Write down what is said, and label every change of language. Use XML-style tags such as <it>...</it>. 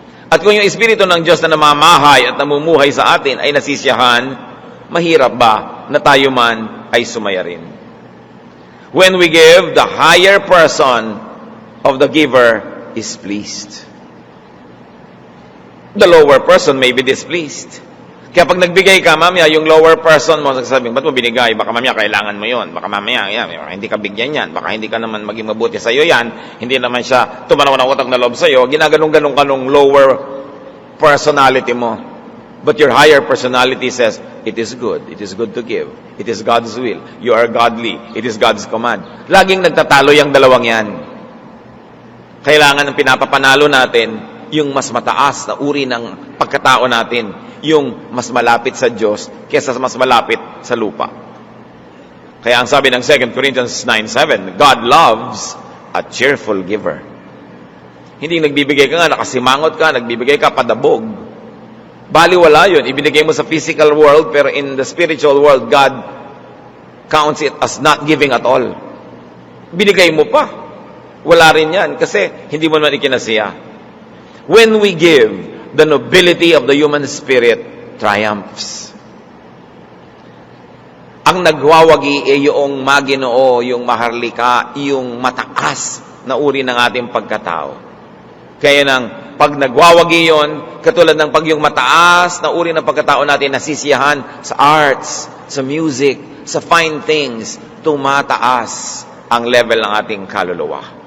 <tl>At kung yung espiritu ng Diyos na namamahay at namumuhay sa atin ay nasisiyahan, mahirap ba na tayo man ay sumaya rin?</tl> <en>When we give, the higher person of the giver is pleased. The lower person may be displeased.</en> <tl>Kaya pag nagbigay ka, mamaya, yung lower person mo, sasabihin, ba't mo binigay? Baka mamaya kailangan mo yon. Baka mamaya, baka hindi ka bigyan yan. Baka hindi ka naman maging mabuti sa'yo yan. Hindi naman siya tumanaw ng utang na loob sa'yo. Ginaganong-ganong ka nung lower personality mo.</tl> <en>But your higher personality says, it is good. It is good to give. It is God's will. You are godly. It is God's command.</en> <tl>Laging nagtatalo yung dalawang yan. Kailangan ng pinapapanalo natin yung mas mataas na uri ng pagkatao natin. Yung mas malapit sa Diyos kaysa mas malapit sa lupa. Kaya ang sabi ng</tl> <en>2 Corinthians 9:7, God loves a cheerful giver.</en> <tl>Hindi nagbibigay ka nga, nakasimangot ka, nagbibigay ka padabog. Baliwala yun. Ibinigay mo sa</tl> <en>physical world,</en> <tl>pero</tl> <en>in the spiritual world, God counts it as not giving at all.</en> <tl>Binigay mo pa. Wala rin yan, kasi hindi mo naman ikinasiya.</tl> <en>When we give, the nobility of the human spirit triumphs.</en> <tl>Ang nagwawagi ay yung maginoo, yung maharlika, yung mataas na uri ng ating pagkatao. Kaya nang pag nagwawagi yon, katulad ng pag yung mataas na uri ng pagkatao natin nasisiyahan sa arts, sa music, sa fine things, tumataas ang level ng ating kaluluwa.</tl>